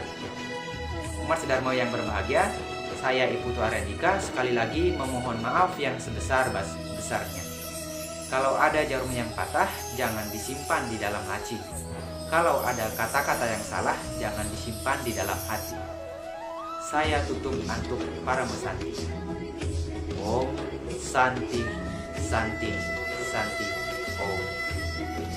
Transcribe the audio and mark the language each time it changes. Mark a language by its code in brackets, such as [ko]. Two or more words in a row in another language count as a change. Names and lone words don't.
[id] Umat sedharma yang berbahagia, saya Iputu Arendika sekali lagi memohon maaf yang sebesar-besarnya. Kalau ada jarum yang patah, jangan disimpan di dalam laci. Kalau ada kata-kata yang salah, jangan disimpan di dalam hati. Saya tutup [ban] antuk para mesanti. [sa] Om Santi, Santi, Santi. Om.